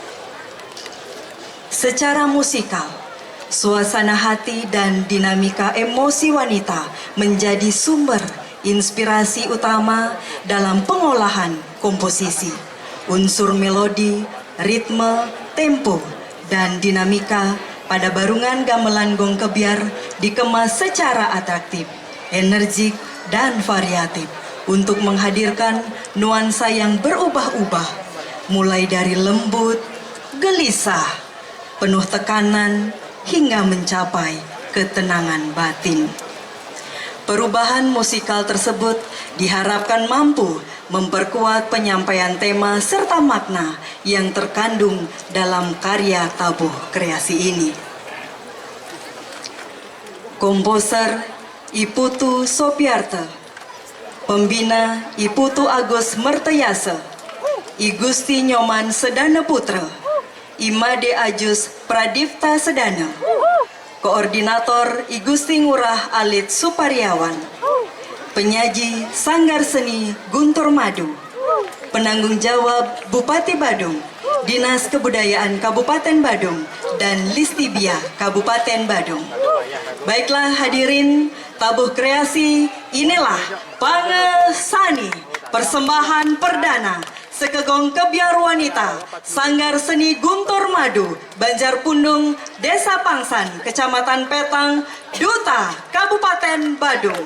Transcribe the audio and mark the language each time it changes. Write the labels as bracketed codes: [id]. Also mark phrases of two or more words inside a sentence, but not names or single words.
[id] Secara musikal, suasana hati dan dinamika emosi wanita menjadi sumber inspirasi utama dalam pengolahan komposisi. Unsur melodi, ritme, tempo, dan dinamika pada barungan gamelan gong kebiar dikemas secara atraktif, energik, dan variatif untuk menghadirkan nuansa yang berubah-ubah, mulai dari lembut, gelisah, penuh tekanan, hingga mencapai ketenangan batin. Perubahan musikal tersebut diharapkan mampu memperkuat penyampaian tema serta makna yang terkandung dalam karya tabuh kreasi ini. Komposer Iputu Sopiarte, pembina Iputu Agus Merteyase, I Gusti Nyoman Sedana Putra, Imade Ajus Pradipta Sedana, Koordinator I Gusti Ngurah Alit Supariawan, penyaji Sanggar Seni Guntur Madu, penanggung jawab Bupati Badung, Dinas Kebudayaan Kabupaten Badung, dan Listibia Kabupaten Badung. Baiklah hadirin, tabuh kreasi inilah Pangesani, persembahan perdana Sekegong Kebiar Wanita, Sanggar Seni Guntur Madu, Banjarpundung, Desa Pangsan, Kecamatan Petang, Duta, Kabupaten Badung.